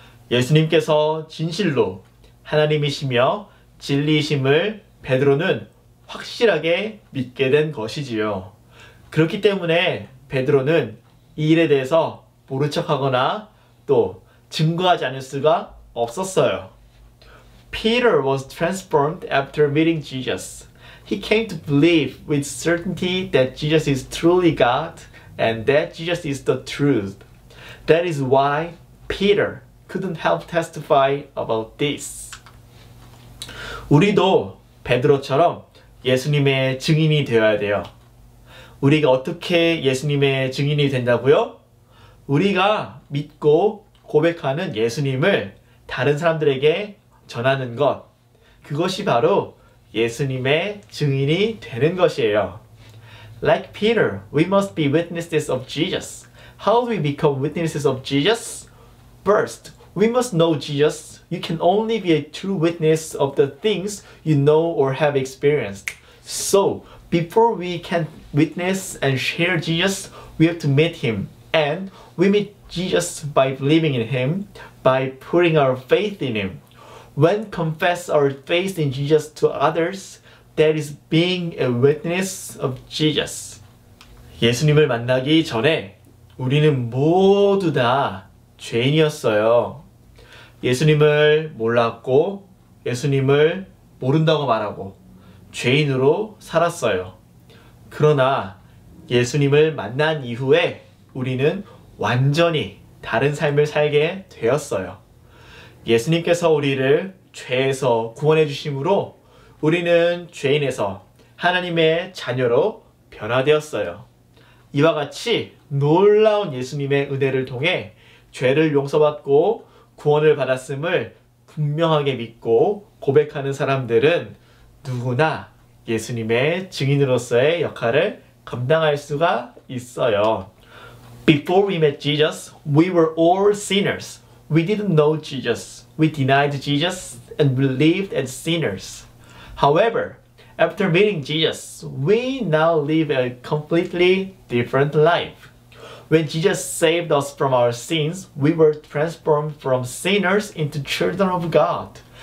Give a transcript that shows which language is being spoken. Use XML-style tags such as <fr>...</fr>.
<ko>예수님께서 진실로 하나님이시며 진리이심을 베드로는 확실하게 믿게 된 것이지요. 그렇기 때문에 베드로는 이 일에 대해서 모른 척하거나 또 증거하지 않을 수가 없었어요.</ko> <en>Peter was transformed after meeting Jesus. He came to believe with certainty that Jesus is truly God and that Jesus is the truth. That is why Peter couldn't help testify about this.</en> <ko>우리도 베드로처럼 예수님의 증인이 되어야 돼요. 우리가 어떻게 예수님의 증인이 된다고요? 우리가 믿고 고백하는 예수님을 다른 사람들에게 전하는 것, 그것이 바로 예수님의 증인이 되는 것이에요.</ko> <en>Like Peter, we must be witnesses of Jesus. How do we become witnesses of Jesus? First, we must know Jesus. You can only be a true witness of the things you know or have experienced. So, before we can witness and share Jesus, we have to meet Him. And we meet Jesus by believing in Him, by putting our faith in Him. When confess our faith in Jesus to others, that is being a witness of Jesus.</en> <ko>예수님을 만나기 전에 우리는 모두 다 죄인이었어요. 예수님을 몰랐고 예수님을 모른다고 말하고 죄인으로 살았어요. 그러나 예수님을 만난 이후에 우리는 완전히 다른 삶을 살게 되었어요. 예수님께서 우리를 죄에서 구원해 주심으로 우리는 죄인에서 하나님의 자녀로 변화되었어요. 이와 같이 놀라운 예수님의 은혜를 통해 죄를 용서받고 구원을 받았음을 분명하게 믿고 고백하는 사람들은 누구나 예수님의 증인으로서의 역할을 감당할 수가 있어요.</ko> <en>Before we met Jesus, we were all sinners. We didn't know Jesus. We denied Jesus and believed as sinners. However, after meeting Jesus, we now live a completely different life. When Jesus saved us from our sins, we were transformed from sinners into children of God.</en>